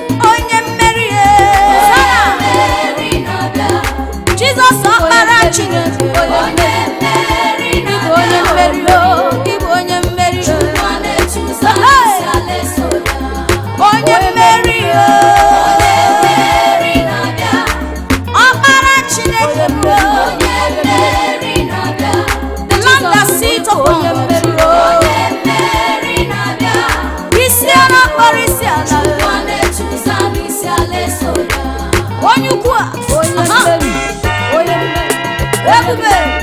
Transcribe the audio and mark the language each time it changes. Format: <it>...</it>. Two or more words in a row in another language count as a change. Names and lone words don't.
<ig>Onye mmeri, Jesus, ọkpara Chineke. Onye mmeri, o, ị bụ onye mmeri. Hey! Onye mmeri, o. Ọkpara Chineke,</ig> <en>the Lamb that sits upon the throne.</en> <ig>Isi ala kpọrọ isi ala. Onye ukwu a. Aha. Ebube.</ig>